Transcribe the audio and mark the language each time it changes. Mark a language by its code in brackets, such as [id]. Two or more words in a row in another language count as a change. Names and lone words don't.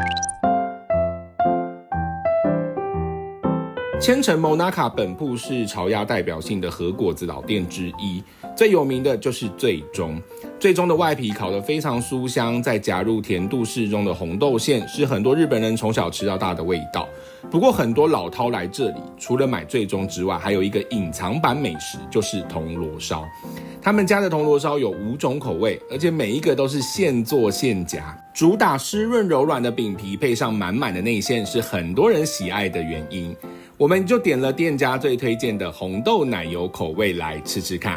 [zh] 千城 Monaca 本鋪是潮鴨代表性的和果子老店之一，最有名的就是最中。最中的外皮烤得非常酥香，再加入甜度適中的紅豆餡，是很多日本人從小吃到大的味道。不過很多老饕來這裡，除了買最中之外，還有一個隱藏版美食，就是銅鑼燒。他們家的銅鑼燒有5種口味，而且每一個都是現做現夾，主打濕潤柔軟的餅皮，配上滿滿的內餡，是很多人喜愛的原因。我們就點了店家最推薦的紅豆奶油口味來吃吃看。